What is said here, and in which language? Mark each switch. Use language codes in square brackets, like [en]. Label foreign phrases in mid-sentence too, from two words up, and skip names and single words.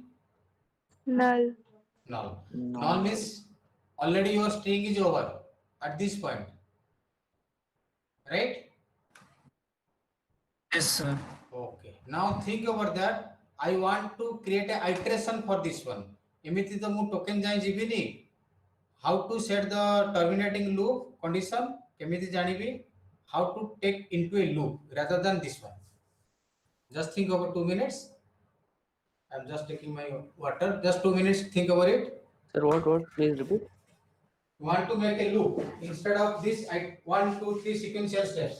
[en] Null. Null. No. Null means already your string is over at this point. Right? Yes, sir. Okay. Now think over that. I want to create an iteration for this one. [or] ଏମିତି ତ ମୁଁ token ଯାଇ ଯିବିନି. [en] How to set the terminating loop condition? [or] କେମିତି ଜାଣିବି? [en] How to take into a loop rather than this one. Just think over 2 minutes. I'm just taking my water. Just 2 minutes. Think over it. Sir, what? Please repeat. You want to make a loop instead of this. 1, 2, 3 sequential steps.